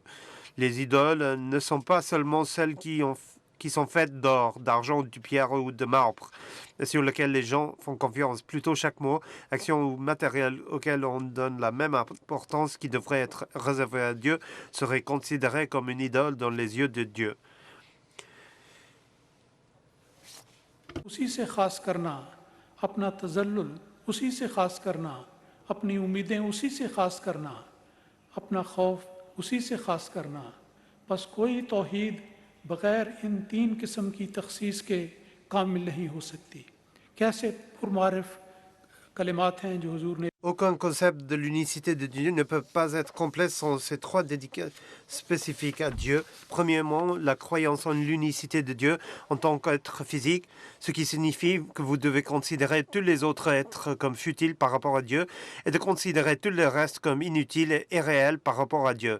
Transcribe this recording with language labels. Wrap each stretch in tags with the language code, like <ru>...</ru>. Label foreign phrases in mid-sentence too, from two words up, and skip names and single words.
<fr>Les idoles ne sont pas seulement celles qui sont faites d'or, d'argent, de pierre ou de marbre, sur lesquelles les gens font confiance. Plutôt chaque mot, action ou matériel auquel on donne la même importance qui devrait être réservé à Dieu serait considéré comme une idole dans les yeux de Dieu.</fr> <ur>اسی سے خاص کرنا، اپنا تذلل اسی سے خاص کرنا، اپنی امیدیں اسی سے خاص کرنا، اپنا خوف اسی سے خاص کرنا، بس کوئی توحید بغیر ان تین قسم کی تخصیص کے کامل نہیں ہو سکتی. کیسے پرمعرفت کلمات ہیں جو حضور نے</ur> <fr>Aucun concept de l'unicité de Dieu ne peut pas être complet sans ces trois dédicaces spécifiques à Dieu. Premièrement, la croyance en l'unicité de Dieu en tant qu'être physique, ce qui signifie que vous devez considérer tous les autres êtres comme futiles par rapport à Dieu et de considérer tout le reste comme inutile et irréel par rapport à Dieu.</fr>